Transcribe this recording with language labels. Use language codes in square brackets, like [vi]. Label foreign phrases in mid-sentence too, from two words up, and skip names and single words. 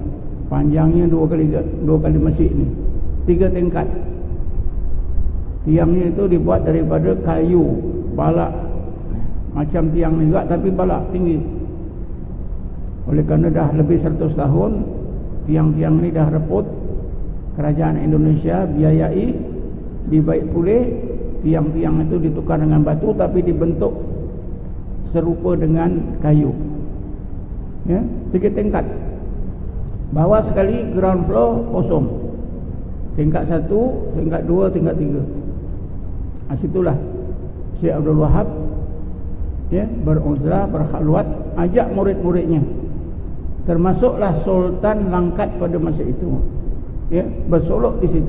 [ms] Panjangnya 2 kali masjid ni, 3 tingkat. Tiangnya itu dibuat daripada kayu balak macam tiang ni juga, tapi balak tinggi. Oleh kerana dah lebih 100 tahun tiang-tiang ni dah reput, kerajaan Indonesia biayai dibaik pulih, tiang-tiang itu ditukar dengan batu tapi dibentuk serupa dengan kayu, ya, 3 tingkat. Bawah sekali [en] ground floor [ms] kosong, tingkat 1, tingkat 2, tingkat 3. Situlah Syekh Abdul Wahab, ya, beruzlah, berkhalwat, ajak murid-muridnya, termasuklah Sultan Langkat pada masa itu, ya, bersolok di situ.